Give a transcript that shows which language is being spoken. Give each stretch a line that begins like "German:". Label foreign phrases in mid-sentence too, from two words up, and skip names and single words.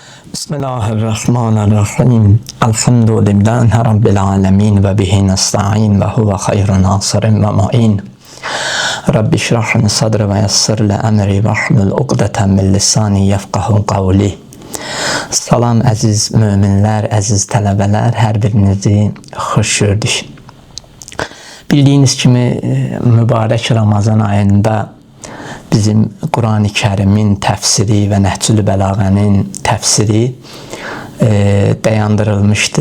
Arabic: بسم الله الرحمن الرحيم. الحمد لله رب العالمين وبه نستعين وهو خير الناصرين والمعين. رب اشرحني صدري ويسر لي أمري واحلل عقدة من لساني يفقهوا قولي.
Azerbaijani: Salam əziz müminlər, əziz tələbələr, hər birinizi xoş gördük. Bildiyiniz kimi mübarək Ramazan ayında bizim Quran-ı Kərimin təfsiri və Nəhcül Bəlağənin təfsiri dayandırılmışdı.